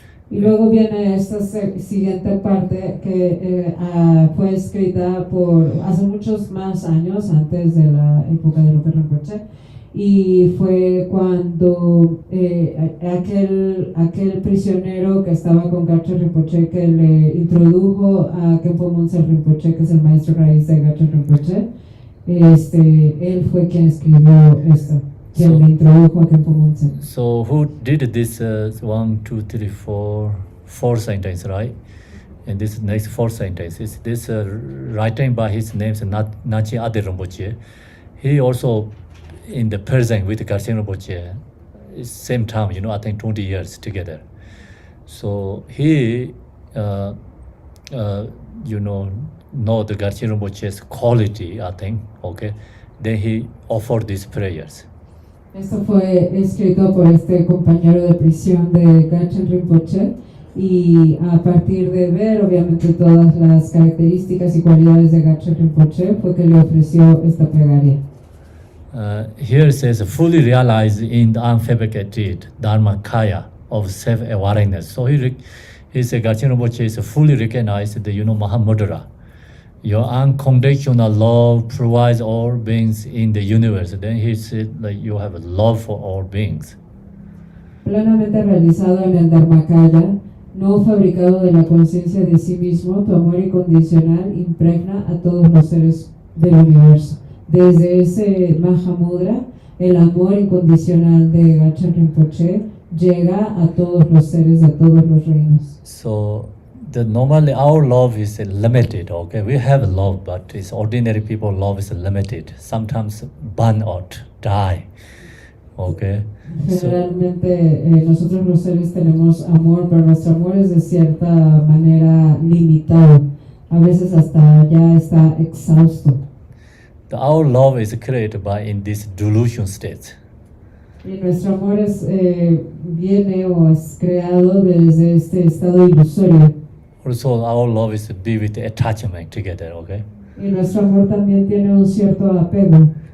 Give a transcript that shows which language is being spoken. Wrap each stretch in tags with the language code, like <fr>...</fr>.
<es>Y luego viene esta siguiente parte que fue escrita por hace muchos más años, antes de la época de Nupa Rinpoche, y fue cuando aquel prisionero que estaba con Gachen Rinpoche, que le introdujo a Khenpo Munzer Rinpoche, que es el maestro raíz de Gachen Rinpoche, él fue quien escribió esto, quien le introdujo a Khenpo Munzer.</es> <en>So who did this 1, 2, 3, 4 sentence, right? And this next 4 sentence is this writing by his name is Nachi Adi Rinpoche. He also in the present with Garchen Rinpoche, same time, you know, I think 20 years together. So he, you know the Garchen Rinpoche's quality, I think, okay. Then he offered these prayers.</en> <es>Esto fue escrito por este compañero de prisión de Gachen Rinpoche, y a partir de ver obviamente todas las características y cualidades de Gachen Rinpoche fue que le ofreció esta plegaria.</es> <en>Here it says, fully realized in the unfabricated Dharmakaya of self-awareness. So he said, Garchen Rinpoche is fully recognized the, Mahamudra. Your unconditional love provides all beings in the universe. Then he said, like, you have a love for all beings.</en> <es>Plenamente realizado en el Dharmakaya, no fabricado de la conciencia de sí mismo, tu amor incondicional impregna a todos los seres del universo. Desde ese Mahamudra, el amor incondicional de Gachen Rinpoche llega a todos los seres de todos los reinos.</es> <en>So, normally our love is limited, okay? We have love, but it's ordinary people love is limited. Sometimes burn out, die, okay?</en> <es>Generalmente nosotros los seres tenemos amor, pero nuestro amor es de cierta manera limitado. A veces hasta ya está exhausto.</es> <en>Our love is created by in this delusion state.</en> <es>Y nuestro amor viene o es creado desde este estado ilusorio.</es> <en>Also, our love is to be with attachment together, okay?</en> <es>Y nuestro amor también tiene un cierto apego.</es>